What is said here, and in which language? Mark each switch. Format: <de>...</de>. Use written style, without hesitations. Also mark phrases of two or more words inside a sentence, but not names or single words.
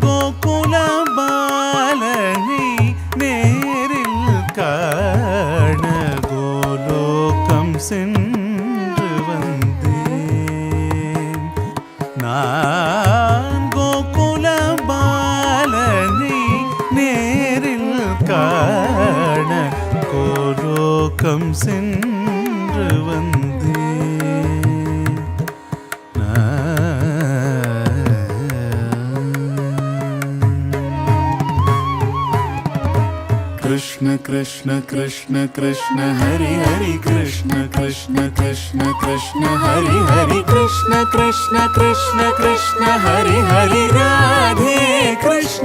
<ta>கோகுல பாலனை நேரில் காண கோலோகம் சென்று வந்தேன் நான். கோகுல பாலனை நேரில் காண கோலோகம் சென்று வந்தேன்.</ta> <sa>कृष्ण कृष्ण कृष्ण कृष्ण हरि हरि कृष्ण कृष्ण कृष्ण कृष्ण हरि हरि कृष्ण कृष्ण कृष्ण कृष्ण हरि हरि राधे कृष्ण.</sa>